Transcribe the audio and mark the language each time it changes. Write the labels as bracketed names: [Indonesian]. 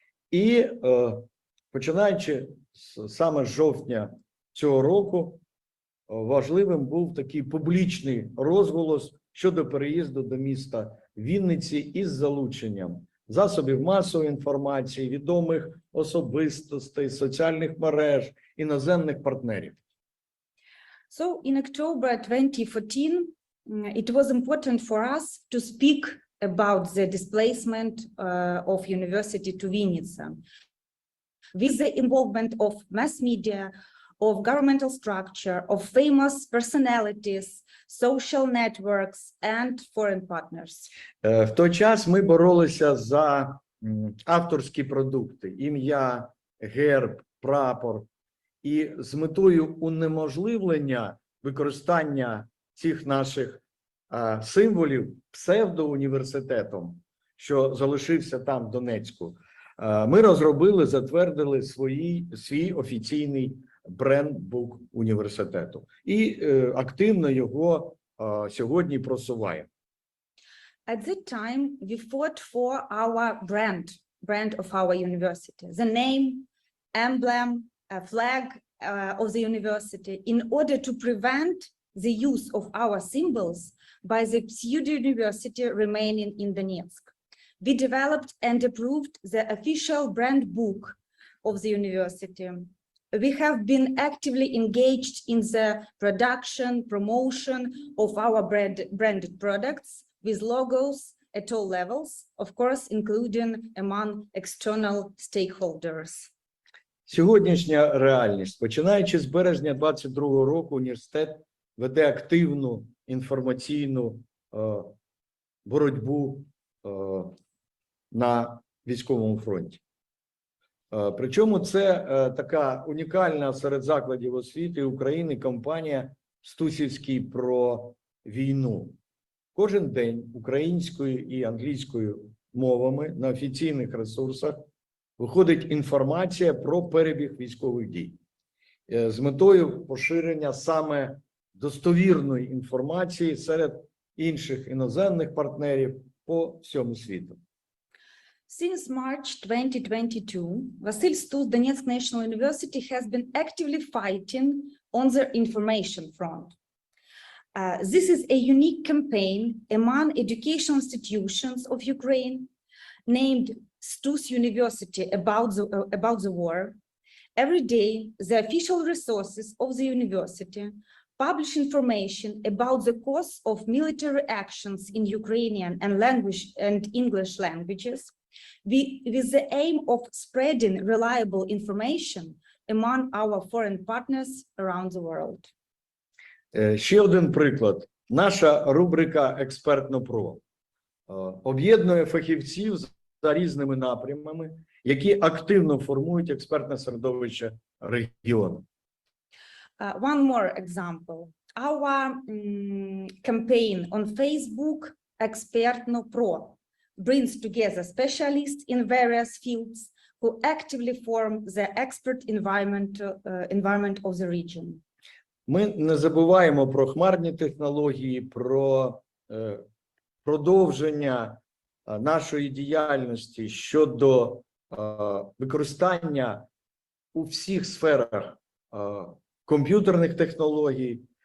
[Ukrainian] І починаючи саме з жовтня цього року, важливим був такий публічний розголос щодо переїзду до міста Вінниці із залученням засобів масової інформації, відомих особистостей, соціальних мереж, іноземних партнерів. [English] So in October 2014, it was important for us to speak about the displacement of university to Vinnytsia, with the involvement of mass media, of governmental structure, of famous personalities, social networks, and foreign partners. [Ukrainian] В той час ми боролися за авторські продукти, ім'я, герб, прапор, і з метою унеможливлення використання цих наших символів псевдоуніверситетом, що залишився там в Донецьку, ми розробили, затвердили свій офіційний брендбук університету і активно його сьогодні просуваємо. [English] At that time, we fought for our brand of our university, the name, emblem, a flag of the university, in order to prevent the use of our symbols by the pseudo-university remaining in Donetsk. We developed and approved the official brand book of the university. We have been actively engaged in the production, promotion of our branded products with logos at all levels, of course, including among external stakeholders. [Ukrainian] Сьогоднішня реальність. Починаючи з березня 2022 року, університет веде активну інформаційну боротьбу на військовому фронті. Причому це така унікальна серед закладів освіти України кампанія «Стусівський про війну». Кожен день українською і англійською мовами на офіційних ресурсах виходить інформація про перебіг військових дій з метою поширення саме достовірної інформації серед інших іноземних партнерів по всьому світу. [English] Since March 2022, Vasil Stus Donetsk National University has been actively fighting on the information front. This is a unique campaign among educational institutions of Ukraine named Stus University about the war. Every day, the official resources of the university publish information about the course of military actions in Ukrainian and English languages, with the aim of spreading reliable information among our foreign partners around the world. [Ukrainian] Ще один приклад. Наша рубрика «Експертно про» об'єднує фахівців за різними напрямами, які активно формують експертне середовище регіону. [English] One more example. Our campaign on Facebook «Експертно про» brings together specialists in various fields who actively form the expert environment of the region. [Ukrainian] Ми не забуваємо про хмарні технології, про продовження нашої діяльності щодо використання у всіх сферах комп'ютерних технологій.